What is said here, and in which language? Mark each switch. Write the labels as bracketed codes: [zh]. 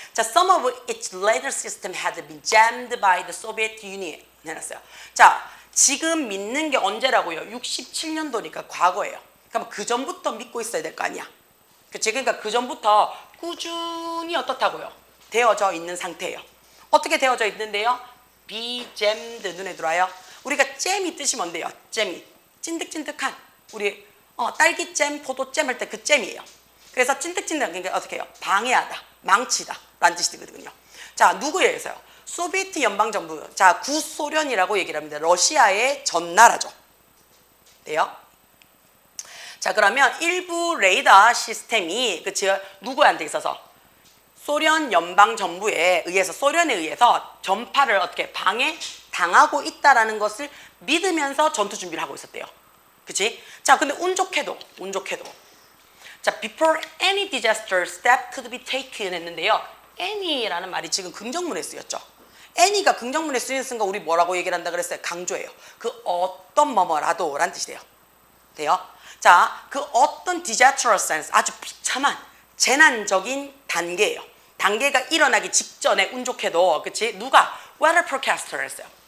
[en] 자, some of its later system had been jammed by the Soviet Union 해놨어요. [ko] 자, 지금 믿는 게 언제라고요? 67년도니까 과거예요. 그럼 그 전부터 믿고 있어야 될 거 아니야. 그치? 그러니까 그 전부터 꾸준히 어떻다고요? 되어져 있는 상태예요. 어떻게 되어져 있는데요? be jammed 눈에 들어와요. 우리가 잼이 뜻이 뭔데요? 잼이 찐득찐득한 우리 딸기잼, 포도잼 할 때 그 잼이에요. 그래서 찐득찐득한 게 어떻게 해요? 방해하다, 망치다 라는 뜻이 되거든요. 자, 누구에 의해서요? 소비에트 연방정부, 자, 구소련이라고 얘기를 합니다. 러시아의 전나라죠. 돼요? 자, 그러면 일부 레이더 시스템이 그치 누구한테 있어서 소련 연방정부에 의해서 소련에 의해서 전파를 어떻게 방해 당하고 있다라는 것을 믿으면서 전투 준비를 하고 있었대요. 그치? 자, 근데 운 좋게도 자, [en] before any disaster step could be taken [ko] 했는데요. any라는 말이 지금 긍정문에 쓰였죠. any가 긍정문에 쓰였으니까 우리 뭐라고 얘기를 한다 그랬어요? 강조해요. 그 어떤 뭐뭐라도 라는 뜻이 돼요. 돼요? 자, 그 어떤 [en] disastrous sense [ko] 아주 비참한 재난적인 단계예요. 단계가 일어나기 직전에 운 좋게도 그치? 누가 [en] weather forecaster [ko] 했어요.